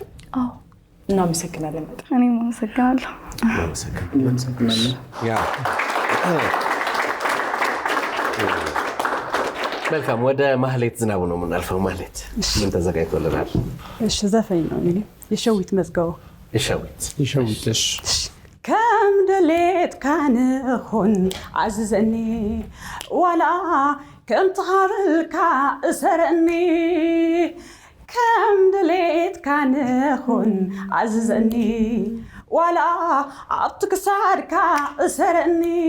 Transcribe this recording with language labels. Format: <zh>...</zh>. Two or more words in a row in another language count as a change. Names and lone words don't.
<am>አዎ። እናመሰግናለን በጣም። እኔም አመሰግናለሁ። እናመሰግናለን። መልካም፣ ወደ ማህሌት ዝናቡ ነው የምናልፈው። ማህሌት ምን ተዘጋጅቶልናል? እሺ ዘፈኝ ነው እንግዲህ የሸዊት መዝጋው ይሸዊትሽ</am> <ti>ከም ደሌት ካንኹን አዝዘኒ ዋላ ከም ትኻብልካ እሰረኒ ከም ደሌት ካንኹን አዝዘኒ ዋላ ኣብቲ ክሳድካ እሰረኒ</ti>